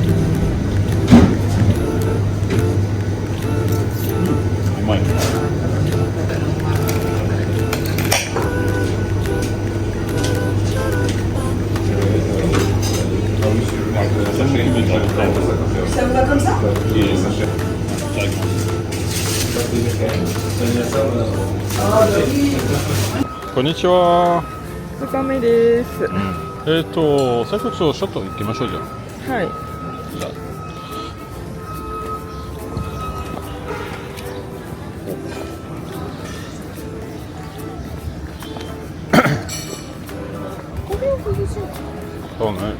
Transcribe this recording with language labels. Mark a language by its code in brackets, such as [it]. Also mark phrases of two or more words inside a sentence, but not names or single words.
[ja] うまい。久しぶりだね。 [fr] Ça vous va comme ça? [ja] こんにちは。 2日目です。最初ちょっと行きましょうじゃん。はい。じゃあそうね。